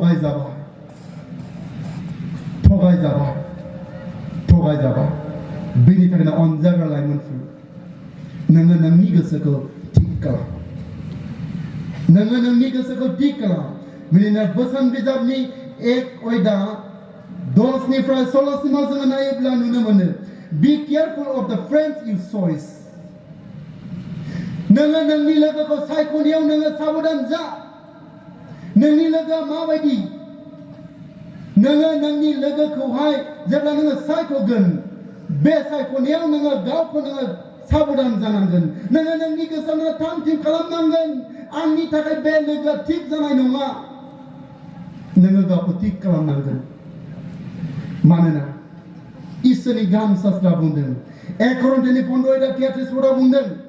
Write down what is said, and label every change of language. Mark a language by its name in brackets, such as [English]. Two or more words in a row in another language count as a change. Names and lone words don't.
[Bodo] थगायजाबाय बेनि थाखायनो अनजाग्रा लाइमोनफोर नोङो नोंनि गोसोखौ थिग खालाम बिदिनो बोसोन बिजाबनि 1 अध्याय 10निफ्राय 16सिमाव जोङो नायोब्ला नुनो मोनो [English] be careful of the friends you choice [Bodo] नोङो नोंनि लोगोखौ सायख'नायाव नोङो साबधान जा नोंनि लोगोआ माबायदि नोङो नोंनि लोगोखौहाय जेब्ला नोङो सायख'गोन बे सायख'नायाव नोङो गावखौ नोङो साबधान जानांगोन नोङो नोंनि गोसोआव थाम थिम खालामनांगोन आंनि थाखाय बे लोगोआ थिग जानाय नङा नोङो गावखौ थिग खालामनांगोन मानोना इसोरनि गाहाम सास्त्रा बुंदों 1 करिन्थियानि 15:33 बुंदों